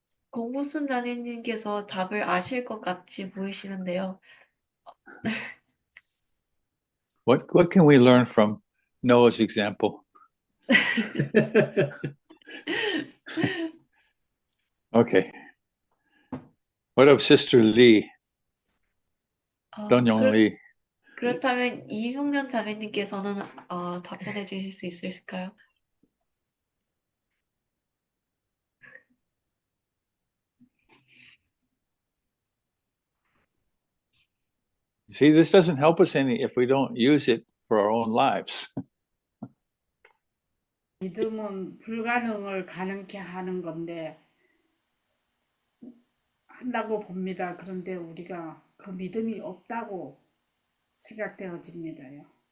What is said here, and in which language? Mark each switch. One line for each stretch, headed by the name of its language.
Korean: 공부순 자매님께서 답을 아실 것 같이 보이시는데요.
English: What can we learn from Noah's example? Okay. What of Sister Lee? Dong-Yong Lee.
Korean: 그렇다면 이흉년 자매님께서는 답변해 주실 수 있으실까요?
English: See, this doesn't help us any if we don't use it for our own lives.
Korean: 믿음은 불가능을 가능케 하는 건데 한다고 봅니다. 그런데 우리가 그 믿음이 없다고 생각되어집니다요.